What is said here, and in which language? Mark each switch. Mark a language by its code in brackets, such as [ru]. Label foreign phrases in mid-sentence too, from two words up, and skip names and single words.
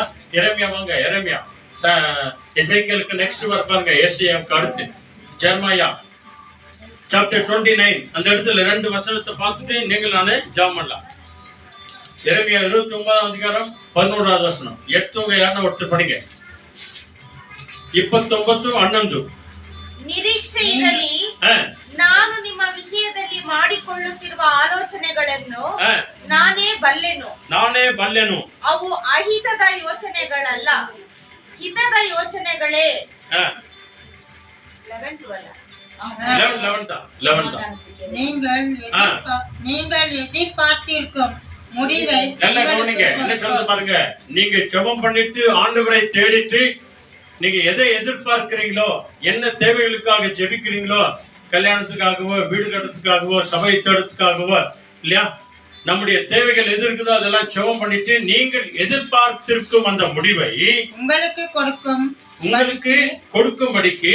[ta] எரேமியா வாங்க, எரேமியா எசேக்கியேலுக்கு நெக்ஸ்ட் பாருங்க, ஏசாயாவுக்கு அடுத்து ஜெரமியா சாப்டர் 29 அந்த இடத்துல 2 வசனத்தை பார்த்துட்டு நீங்கள் நானே ஜெபம் பண்ணலாம். எரேமியா 29ஆம் அதிகாரம் 11வது வசனம். எட்டுங்க யாருன்னா ஒருத்தர் படிங்க. 29 11. [kn] ನಿರೀಕ್ಷೆಯಿರಲಿ, ನಾನು ನಿಮ್ಮ ವಿಷಯದಲ್ಲಿ ಮಾಡಿಕೊಳ್ಳುತ್ತಿರುವ ಆಲೋಚನೆಗಳನ್ನು ನಾನೇ ಬಲ್ಲೆನು. ಅವು ಅಹಿತದ ಯೋಚನೆಗಳಲ್ಲ, ಹಿತದ ಯೋಚನೆಗಳೇ. 11 [ta] நீங்கள் எதிர்பார்த்திருக்கும் முடிவை என்ன சொல்றது பாருங்க. நீங்க ஜெபம் பண்ணிட்டு ஆண்டவரை தேடிட்டு நீங்க எதை எதிர்பார்க்கிறீங்களோ, என்ன தேவைகளுக்காக ஜெபிக்கிறீங்களோ, கல்யாணத்துக்காகவோ, வீடு கட்டுறதுக்காகவோ, சபை தேடுறதுக்காகவோ, இல்லையா, நம்முடைய தேவைகள் எது இருக்குதோ அதெல்லாம் ஜெபம் பண்ணிட்டு நீங்கள் எதிர்பார்த்திருக்கும் அந்த முடிவை உங்களுக்கு கொடுக்கும்படிக்கு